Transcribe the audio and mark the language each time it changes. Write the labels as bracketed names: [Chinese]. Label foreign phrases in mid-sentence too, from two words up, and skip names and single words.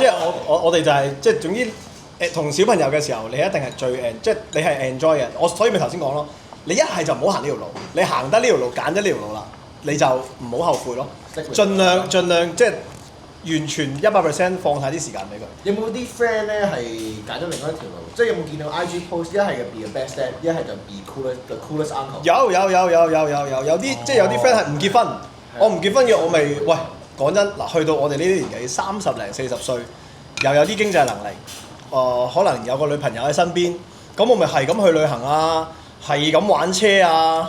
[Cantonese] 即係我哋就係即係總之同小朋友嘅時候，你一定係最即係你係 enjoy 嘅。我所以咪頭先講咯。你一係就唔好行呢條路，你行得呢條路揀咗呢條路啦，你就唔好後悔咯。盡量即係完全100% 放晒啲時間俾佢。有冇啲 friend 咧係揀咗另外一條路？即係有冇見到 [English] IG post [Cantonese] 一係就 [English] be the best dad， [Cantonese] 一係就 [English] be the coolest uncle？ [Cantonese] 有啲即係有啲 friend 係唔結婚，我唔結婚嘅我咪喂講真嗱，去到我哋呢啲年紀30零40歲，又有啲經濟能力，可能有個女朋友喺身邊，咁我咪係咁去旅行啊！係咁玩車啊！